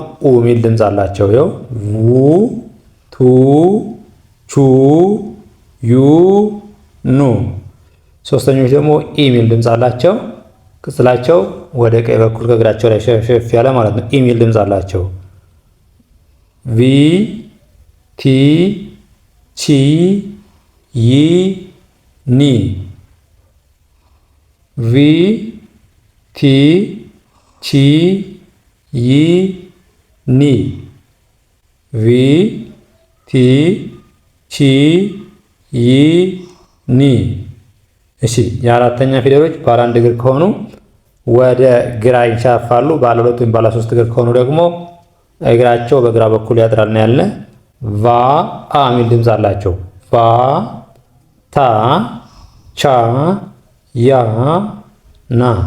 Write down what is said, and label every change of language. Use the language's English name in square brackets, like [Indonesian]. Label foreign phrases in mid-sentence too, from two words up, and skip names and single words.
[Amharic] ኡ ሚል ድምፅ አላቸው። ይኸው ቡ ቱ ቹ ዩ ኑ። ሶስተኞች ደግሞ ኢ ሚል ድምፅ አላቸው። ቅጽላቸው ወደ ቀኝ በኩል ከእግራቸው ላይ ሸፍ ያለ ማለት ነው። ኢ ሚል ድምፅ አላቸው። ቪ ቲ ቺ ይ ኒ ቪ ቲ ቺ ይ ኒ ቪ ቲ ቺ ይ ኒ። እሺ የአራተኛ ፊደሎች ባለ አንድ እግር ከሆኑ ወደ ግራ ይንሻፋሉ። ባለ ሁለት ወይም ባለ ሶስት እግር ከሆኑ ደግሞ እግራቸው በግራ በኩል ያጥራል ነው ያልነ። ቫ አ ሚል ድምፅ አላቸው። ቫ ታ ቻ ያ ና